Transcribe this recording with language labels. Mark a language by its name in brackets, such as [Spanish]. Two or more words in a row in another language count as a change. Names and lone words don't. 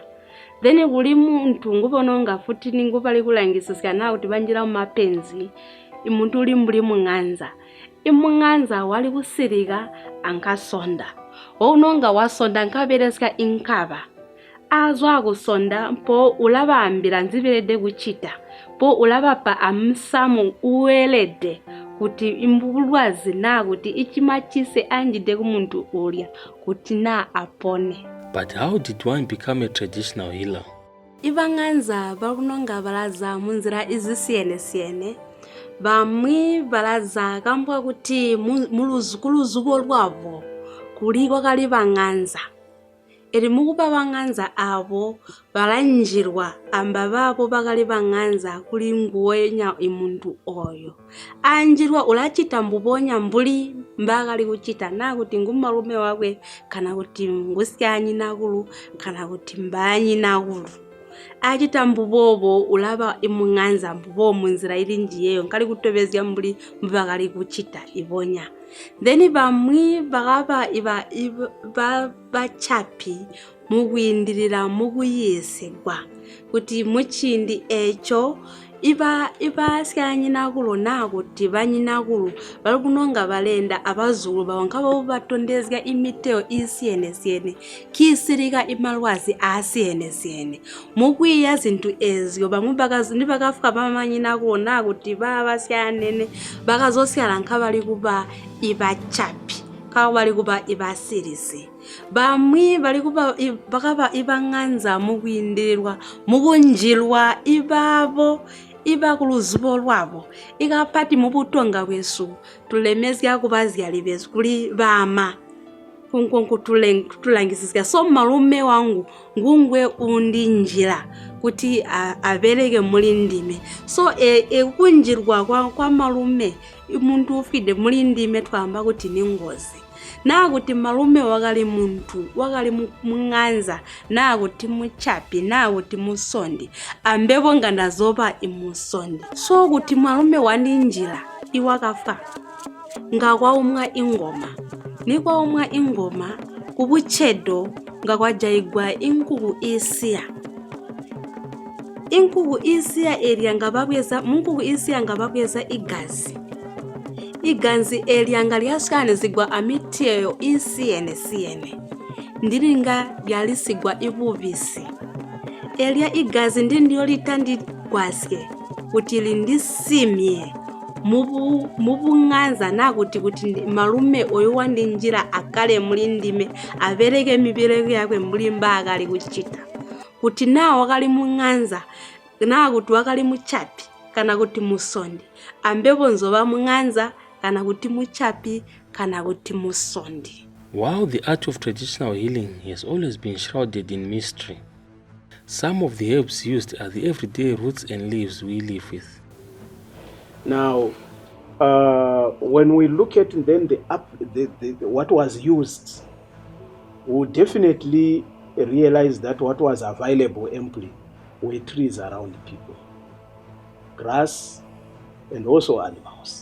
[Tonga (Zambia)] Then kuli muntu ngubononga futi ningubali kulangisisya na kuti banjira mu mapenzi imuntu uli mbuli mung'anza imung'anza wali kusirika ankasonda ononga wasonda nkaberesika inkaba azwa kusonda mpo ulaba ambira nziberede kuchita po ulaba pa amsamu uwelede kuti imbulwazi na kuti ichimachise anjide kumuntu ulya kuti na apone. [English] But how did one become a traditional healer? [Tonga (Zambia)] Ibang'anza bakunonga balaza munzira izisiyene bamwe balaza kambwa kuti muluzukuluzubo lwavo kuliko kali bang'anza eri mukuba bang'anza abo balanjirwa amba babo bakali bang'anza kuli nguwenya imuntu oyo anjirwa ulachita mbubonya mbuli mbakali kuchita na kuti ngumalume wakwe kana kuti ngusyanyi nakulu kana kuti mbanyi nakulu achita mbubobo ulaba imung'anza mbubo munzira ili njiyeyo nkali kutobezya mbuli mbakali kuchita ibonya. Then bamwe bagaba bachapi mugwindirira muguyesegwa kuti muchindi echo iba syanyi nakulu na kuti banyi nakulu bali kunonga balenda abazulu bawankabo batondezya imiteo isiyene kisirika imalwazi asiyene mugwiya zintu ezyo bamwe bakafuka bamanyi nakulu na kuti baba syanene bakazosyala nkabali kuba ibachapi kawa bali kuba ibasirisi bamwe bali kuba bakaba ibang'anza mugwindirwa mugunjilwa ibabo iba kuluzubo lwabo ikapati mubutonga bwesu tulemezya kubazyali besu kuli bama kunkonku tulangisisya so malume wangu ngungwe undi njira kuti abereke mulindime so kunjirwa kwa malume umuntu ufide mulindime twamba kuti ningozi na kuti malume wakali muntu wakali mung'anza na kuti muchapi na kuti musondi ambebo ngandazoba imusondi so kuti malume waninjira iwakafa ngakwa umwa ingoma nikwa umwa ingoma kubuchedo ngakwa jaigwa inkuku isiya area ngababweza munkuku isiya ngababweza iganzi elianga lyaskane zigwa amiteo isiyene ndiringa lyalisigwa ibubisi elia igazi ndiyo litandi kwaske kuti lindisimye mubung'anza na kuti malume oyo wandinjira akale mulindime abereke mibireko yakwe mulimba akali kuchita kuti nawo akali mung'anza na kuti wakali muchapi kana kuti musondi ambebo nzoba mung'anza kana kuti muchapi kana kuti musondi. [English] While the art of traditional healing has always been shrouded in mystery, some of the herbs used are the everyday roots and leaves we live with. Now, when we look at then what was used, we definitely realize that what was available amply were trees around people, grass, and also animals.